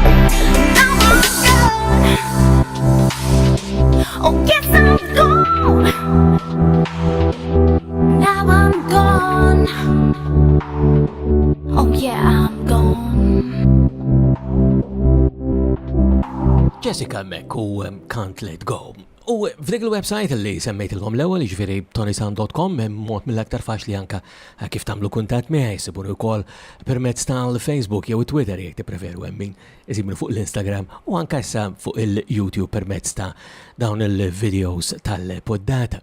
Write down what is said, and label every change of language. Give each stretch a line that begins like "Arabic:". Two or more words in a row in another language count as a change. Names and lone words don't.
English: Oh yes, I'm gone. Now I'm gone. Oh yeah, I'm gone.
Maltese: Jessica Mek u Can't Let Go. U f'dik il-website li semmejtilkom l-ewwel, jiġifieri tonysound.com, mod mill-aktar faċli anke kif tagħmlu kuntatt miegħi, sibuni wkoll permezz tal-Facebook jew Twitter jekk tippreferu hemm min iżibnu fuq l-Instagram u anke issa fuq il-YouTube permezz ta' dawn il-videos tal-poddata.